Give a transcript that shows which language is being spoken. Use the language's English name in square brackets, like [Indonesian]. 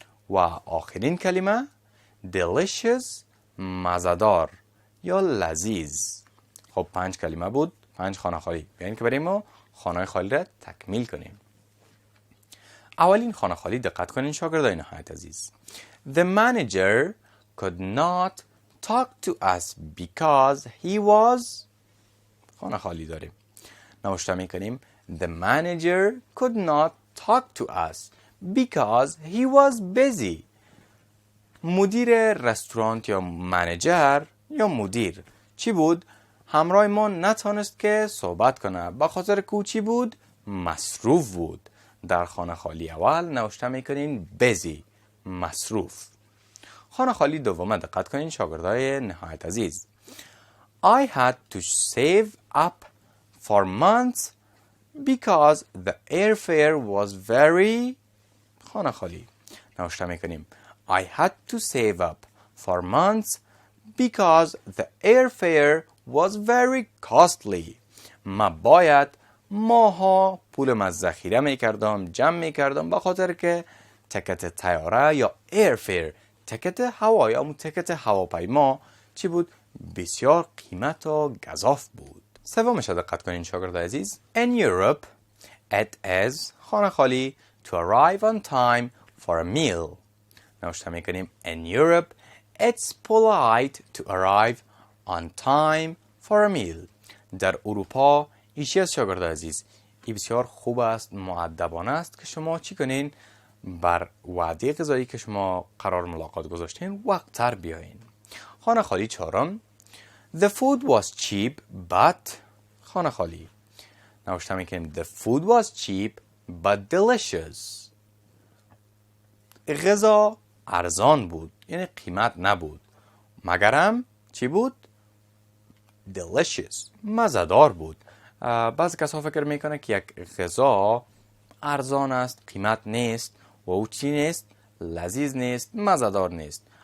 [Persian] و آخرین کلمه delicious مزه‌دار یا لذیذ. خب 5 کلمه بود، 5 خانه خالی. بیاین که بریم و خانه خالی را تکمیل کنیم. اولین خانه خالی دقت کنین شاگردان نهایت عزیز. [English] The manager could not talk to us because he was [Persian] خانه خالی داریم. نوشته میکنیم [English] The manager could not talk to us because he was busy. [Persian] مدیر رستوران یا منیجر یا مدیر چی بود؟ همراه ما نتونست که صحبت کنه. به خاطر که چی بود؟ مصروف بود. در خانه خالی اول نوشته میکنین busy، مصروف. خانه خالی دوم دقت کنین شاگردای نهایت عزیز. [English] I had to save up for months because the airfare was very. [Persian] خانه خالی نوشته میکنیم [English] I had to save up for months because the airfare was very costly. [Persian] ما باید ماها پولم از ذخیره میکردم، جمع میکردم، به خاطر که تکت طیاره یا airfare، تکت هوا یا همون تکت هواپیما چی بود؟ بسیار قیمت و گزاف بود. سومش دقت کنین شاگردای عزیز. [English] In Europe it is [Persian] خانه خالی [English] to arrive on time for a meal. [Persian] نوشته میکنیم [English] In Europe it's polite to arrive on time for a meal. [Persian] در اروپا ایشی از شاگردای عزیز این بسیار خوب است، مؤدبانه است که شما چی کنین؟ بر وعده غذایی که شما قرار ملاقات گذاشتین وقت‌تر بیاین. خانه خالی چهارم. [English] The food was cheap but [Persian] خانه خالی نوشته میکنیم [English] The food was cheap but delicious. [Persian] غذا ارزان بود یعنی قیمت نبود مگرم چی بود؟ delicious، مزه‌دار بود. بعضی کسا فکر میکنه که یک غذا ارزان است، قیمت نیست و او چی نیست؟ لذیذ نیست، مزه‌دار نیست.